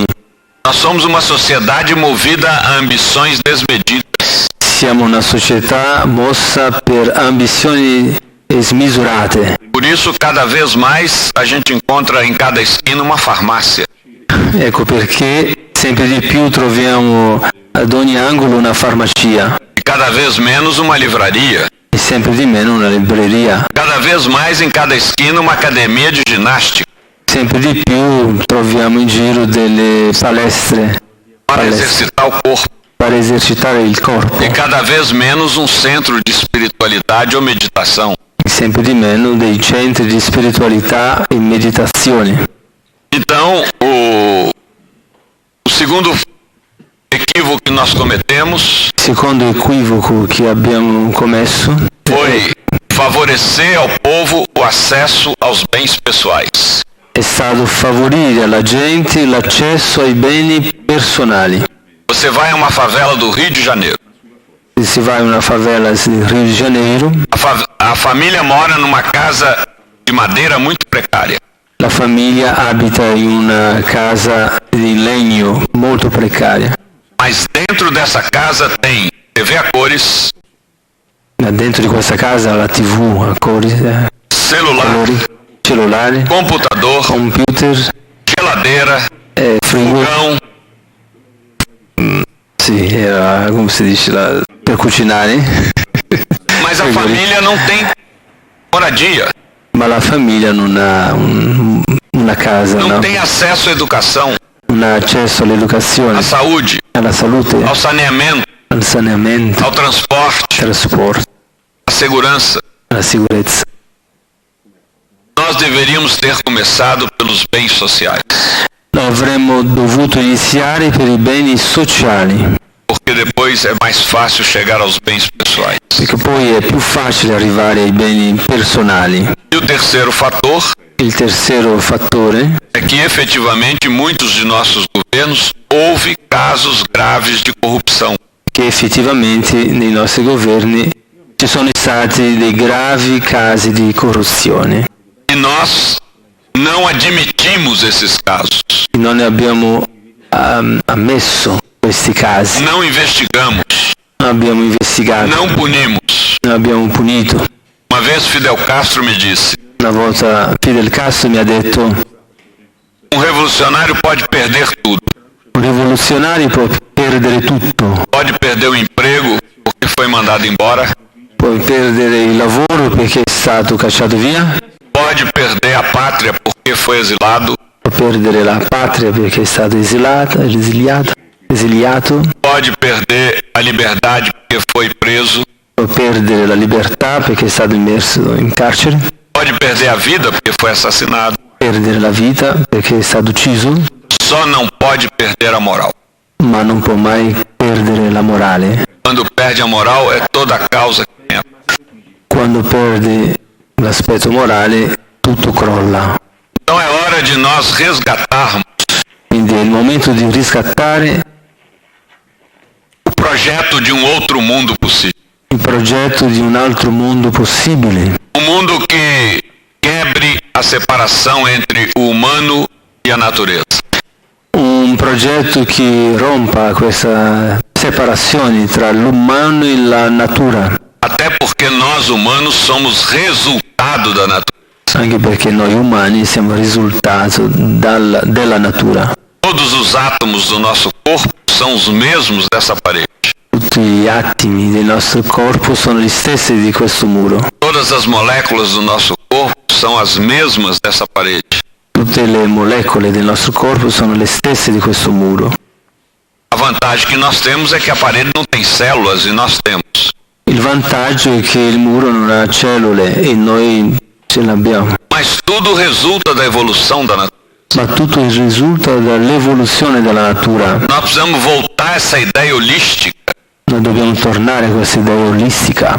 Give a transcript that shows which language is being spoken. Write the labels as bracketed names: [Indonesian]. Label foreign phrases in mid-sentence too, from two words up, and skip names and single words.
[Portuguese] Nós somos uma sociedade movida a ambições desmedidas. [Italian] Siamo una società mossa per ambizioni smisurate. [Portuguese] Por isso, cada vez mais, a gente encontra em cada esquina uma farmácia. [Italian] Ecco perché sempre di più troviamo ad ogni angolo una farmacia [Portuguese] E cada vez menos uma livraria. [Italian] e sempre di meno una libreria. [Portuguese] Cada vez mais em cada esquina uma academia de ginástica. [Italian] Sempre di più troviamo in giro delle palestre [Portuguese] Para exercitar o corpo. [Italian] per esercitare il corpo. [Portuguese] E cada vez menos um centro de espiritualidade ou meditação. [Italian] sempre di meno dei centri di spiritualità e meditazione. [Portuguese] Então, o segundo equívoco que nós cometemos [Italian] Il secondo equivoco che abbiamo commesso [Portuguese] foi favorecer ao povo o acesso aos bens pessoais. [Italian] è stato favorire alla gente l'accesso ai beni personali. [Portuguese] Você vai a uma favela do Rio de Janeiro. [Italian] Se si va in una favela del Rio de Janeiro, [Portuguese] A família mora numa casa de madeira muito precária. [Italian] la famiglia abita in una casa di legno molto precaria. [Portuguese] Mas dentro dessa casa tem TV a cores, [Italian] Dentro di questa casa la TV a [Portuguese] celular, [Italian] colori, cellulare, [Portuguese] computador, [Italian] computer, [Portuguese] geladeira, [Italian] frigo. [Portuguese] fogão, [Italian] Sì, era come si dice per cucinare. [Portuguese] mas a família não tem moradia, [Italian] Ma la famiglia non ha una casa, [Portuguese] não [Italian] no? [Portuguese] tem acesso à educação, [Italian] Non ha accesso all'educazione, [Portuguese] à saúde, [Italian] alla salute, [Portuguese] ao saneamento, [Italian] al saneamento, [Portuguese] ao transporte, [Italian] al trasporto, [Portuguese] à segurança. [Italian] alla sicurezza. [Portuguese] Nós deveríamos ter começado pelos bens sociais, [Italian] Noi avremmo dovuto iniziare per i beni sociali, [Portuguese] porque depois é mais fácil chegar aos bens pessoais. [Italian] perché poi è più facile arrivare ai beni personali. [Portuguese] E o terceiro fator [Italian] Il terzo fattore [Portuguese] é que efetivamente muitos de nossos governos houve casos graves de corrupção. [Italian] è che effettivamente nei nostri governi ci sono stati dei gravi casi di corruzione. [Portuguese] E nós não admitimos esses casos, [Italian] E non ne abbiamo ammesso questi casi, [Portuguese] não investigamos, [Italian] non abbiamo investigato, [Portuguese] não punimos. [Italian] non abbiamo punito. [Portuguese] Uma vez Fidel Castro me disse: [Italian] Una volta Fidel Castro mi ha detto: [Portuguese] um revolucionário pode perder tudo, [Italian] un rivoluzionario può perdere tutto, [Portuguese] pode perder o emprego porque foi mandado embora, [Italian] puoi perdere il lavoro perché è stato cacciato via, [Portuguese] pode perder a pátria porque foi exilado, [Italian] può perdere la patria perché è stato esiliato, [Portuguese] pode perder a liberdade porque foi preso, [Italian] può perdere la libertà perché è stato immerso in carcere, [Portuguese] pode perder a vida porque foi assassinado, [Italian] perdere la vita perché è stato ucciso, [Portuguese] só não pode perder a moral. [Italian] ma non può mai perdere la morale. [Portuguese] Quando perde a moral é toda a causa que tem. [Italian] Quando perde l'aspetto morale tutto crolla. [Portuguese] Então é hora de nós resgatarmos [Italian] Quindi è il momento di riscattare [Portuguese] o projeto de um outro mundo possível. [Italian] il progetto di un altro mondo possibile. [Portuguese] Um mundo que quebre a separação entre o humano e a natureza. [Italian] Un progetto che rompa questa separazione tra l'umano e la natura, [Portuguese] Até porque nós humanos somos resultado da natureza. [Italian] anche perché noi umani siamo il risultato della natura. [Portuguese] Todos os átomos do nosso corpo são os mesmos dessa parede. [Italian] Tutti gli atomi del nostro corpo sono gli stessi di questo muro. [Portuguese] Todas as moléculas do nosso corpo são as mesmas dessa parede. [Italian] Tutte le molecole del nostro corpo sono le stesse di questo muro. [Portuguese] A vantagem que nós temos é que a parede não tem células e nós temos. [Italian] Il vantaggio è che il muro non ha cellule e noi ce l'abbiamo. [Portuguese] Mas tudo resulta da evolução da natureza. [Italian] Ma tutto risulta dall'evoluzione della natura. [Portuguese] Nós precisamos voltar a essa ideia holística. [Italian] Noi dobbiamo tornare a questa idea olistica.